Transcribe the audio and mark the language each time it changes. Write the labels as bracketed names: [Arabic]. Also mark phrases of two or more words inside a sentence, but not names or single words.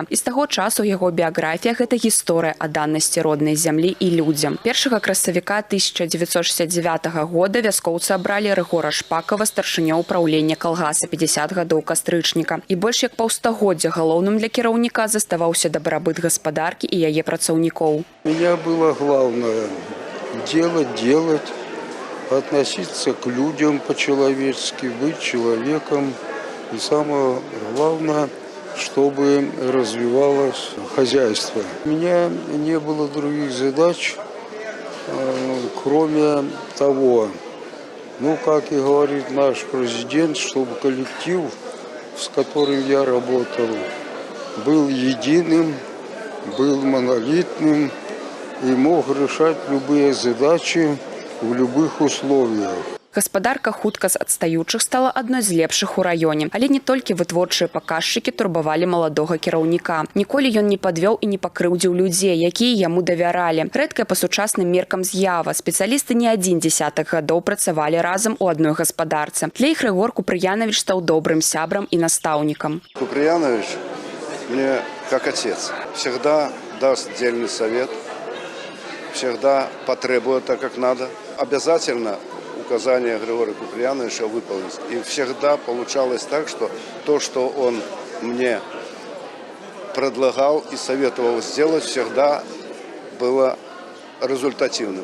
[Belarusian] І з таго часу яго біяграфія – гэта гісторыя адданасці роднай зямлі і людзям. 1 красавіка 1969 года вяскоўцы абралі Рыгора Шпакава старшынёй ўпраўлення калгаса 50 гадоў кастрычніка. І больш як паўстагоддзя галоўным для кіраўніка заставаўся дабрабыт гаспадаркі і яе працаўнікоў. [Russian] У меня было главное делать, относиться к людям по-человечески, быть человеком. И самое главное, чтобы развивалось хозяйство. У меня не было других задач, кроме того, как и говорит наш президент, чтобы коллектив, с которым я работал, был единым, был монолитным и мог решать любые задачи в любых условиях. [Belarusian] Гаспадарка хутка з адстаючых стала адной з лепшых у раёне. Але не толькі вытворчыя паказчыкі турбавалі маладога кіраўніка. Ніколі ён не падвёў і не пакрыўдзіў людзей, якія яму давяралі. Рэдкая па сучасным меркам з'ява. Спецыялісты не адзін дзесятак гадоў працавалі разам у адной гаспадарцы. Для іх Рыгор Купрыянович стаў добрым сябрам і настаўнікам. [Russian] Купрыянович мне как отец. Всегда даст дельный совет, всегда потребует так, как надо. Обязательно указания Григория Куприяновича выполнить. И всегда получалось так, что то, что он мне предлагал и советовал сделать, всегда было результативным.